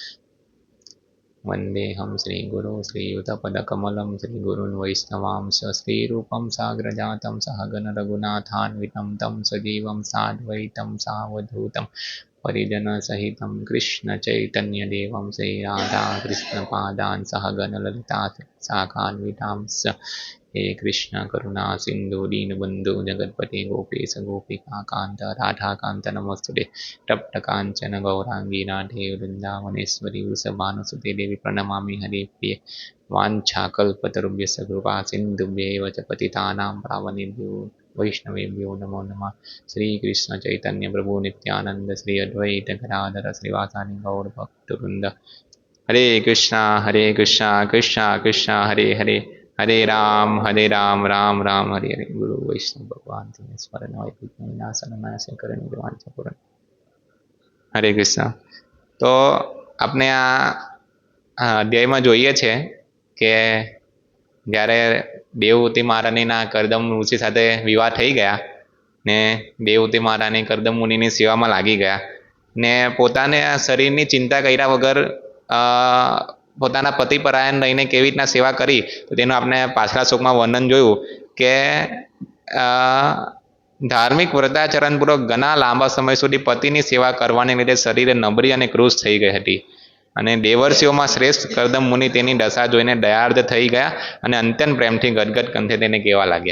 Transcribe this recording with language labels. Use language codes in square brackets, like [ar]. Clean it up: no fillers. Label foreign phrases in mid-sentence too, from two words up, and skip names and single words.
[sa] વંદેહમ શ્રીગુરો શ્રીયુતપદકમલમ શ્રીગુરૂન વૈષ્ણવાંશ શ્રીરૂપં સાગ્રજાतं સહગણ રઘુનાથાન્વિतं तं સજીવં સાદ્વૈतं સાવધૂतं પરિજન સહિतं કૃષ્ણ ચૈતન્ય દેવં શ્રી રાધા કૃષ્ણ પાદાન સહગણ લલિતા શાખાન્વિતાંશ। હે કૃષ્ણ કરુણા સિંધુ દીનબંધુ જગતપતિ ગોપેશ ગોપિકા કાંત રાધાકાંત નમસ્તુતે। તપ્ત કાંચન ગૌરાંગી રાધે વૃંદાવનેશ્વરી વૃષભાનુસુતે દેવી પ્रणमामि हरे प्रिय। वाञ्छाकल्पतरुभ्यश्च कृपा सिन्धुभ्यैव च पतितानां पावनेभ्यो वैष्णवेभ्यो नमो नमः। श्री कृष्ण चैतन्य प्रभु नित्यानंद श्री अद्वैत गदाधर श्रीवासादि गौर भक्तवृंद। हरे कृष्णा कृष्णा कृष्णा हरे हरे हरे राम राम राम हरे हरे। गुरु वैष्णव भगवान स्मरण पूर्ण। हरे कृष्ण। [gu] तो આપણે આ અધ્યાયમાં જોઈએ છે કે જ્યારે દેવહૂતિ મહારાણીના કર્દમ ઋષિ સાથે વિવાહ થઈ ગયા ને દેવહૂતિ મહારાણી કર્દમ મુનિની સેવામાં લાગી ગયા ને પોતાને શરીરની ચિંતા કર્યા વગર પોતાના પતિ પરાયણ રહીને કેવી રીતના સેવા કરી તો તેનું આપણે પાછલા શ્લોકમાં વર્ણન જોયું કે ધાર્મિક વ્રતાચરણપૂર્વક ઘણા લાંબા સમય સુધી પતિની સેવા કરવાને લીધે શરીરે નબળી અને ક્રૂશ થઈ ગઈ હતી અને દેવર્ષિઓમાં શ્રેષ્ઠ કરદમ મુનિ તેની દશા જોઈને દયાર્ધ થઈ ગયા અને અત્યંત પ્રેમથી ગદગદ કંઠે તેને કહેવા લાગ્યા.